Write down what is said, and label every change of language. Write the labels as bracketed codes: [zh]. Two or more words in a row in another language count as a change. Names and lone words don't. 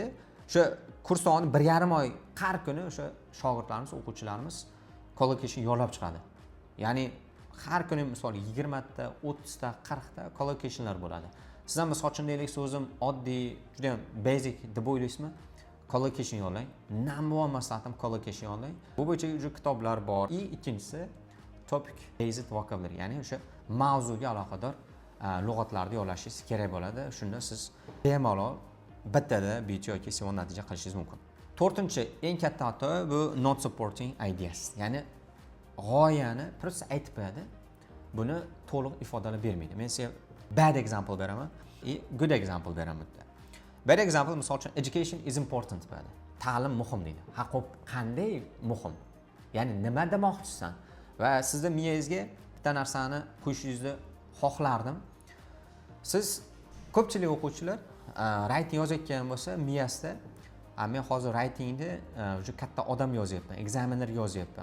[uz] O'sha kurs davomida 1,5 oy har kuni o'sha shogirdlarimiz, o'quvchilarimiz collocation yo'llab chiqadi. Ya'ni har kuni misol 20 ta, 30 ta, 40 ta collocationlar bo'ladi. Siz ham misol uchun deylik, so'zim oddiy, juda ham basic deb o'ylaysizmi? Collocation yo'llang. Number 1 maslahatim collocation yo'llang. Bu bo'yicha juda kitoblar bor. Ikkinchisi [en] topic based vocabulary, [uz] ya'ni o'sha mavzuga aloqador lug'atlarni yo'llashingiz kerak bo'ladi. Shunda siz bemalol bittada B2 yoki C1 natija qilishingiz mumkin. 4-chi eng katta xato bu [en] not supporting ideas. [uz] Ya'ni g'oyani просто aytib qo'yadi. Buni to'liq ifodalab bermaydi. Men sizga [en] bad example [uz] beraman va [en] good example [uz] beraman. [en] Bad example [uz] misol uchun [en] education is important [uz] deydi. Ta'lim muhim deydi. Ha, xo'p, qanday muhim? Ya'ni nima demoqchisan? Va sizning miyangizga bitta narsani qo'yishingizni xohlardim. Siz ko'pchilik o'quvchilar writing yozayotgan bo'lsa, miyasida men hozir writingni juda katta odam yozyapman, examiner yozyapman.